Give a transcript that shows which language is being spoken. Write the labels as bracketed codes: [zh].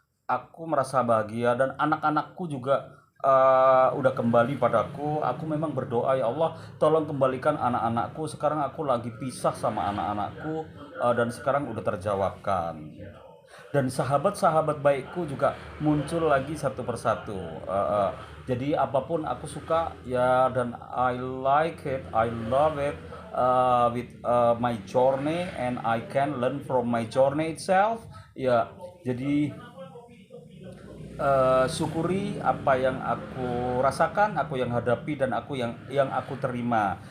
[id] Aku merasa bahagia dan anak-anakku juga udah kembali padaku. Aku memang berdoa, ya Allah, tolong kembalikan anak-anakku. Sekarang aku lagi pisah sama anak-anakku, dan sekarang udah terjawabkan. Dan sahabat-sahabat baikku juga muncul lagi satu persatu. Jadi apapun aku suka ya, dan [en] I like it, I love it, with my journey, and I can learn from my journey itself. [id] Ya, jadi syukuri apa yang aku rasakan, aku yang hadapi, dan aku yang aku terima.